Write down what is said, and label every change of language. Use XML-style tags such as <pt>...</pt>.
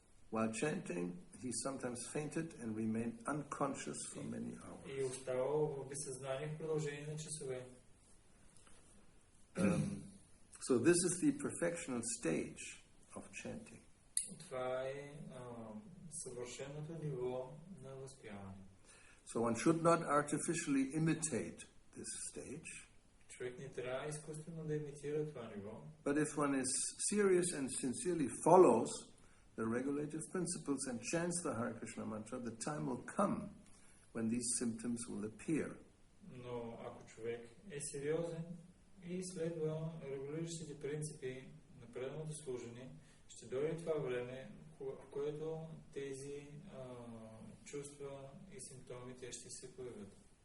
<en>While chanting, he sometimes fainted and remained unconscious for many hours.</en> <bg>И оставал в безсъзнание в продължение на часове.</bg> <en>So this is the perfectional stage of chanting.</en> <bg>Това е съвършеното ниво на възпяване.</bg> <en>So one should not artificially imitate this stage.</en> <bg>Човек не трябва изкуствено да имитира това ниво.</bg> <en>But if one is serious and sincerely follows the regulative principles and chants the Hare Krishna mantra, the time will come when these symptoms will appear.</en> <bg>Но ако човек е сериозен и следва регулиращите принципи на преданото служене, ще дойде това време, в което тези чувства и симптомите ще се появят.</bg>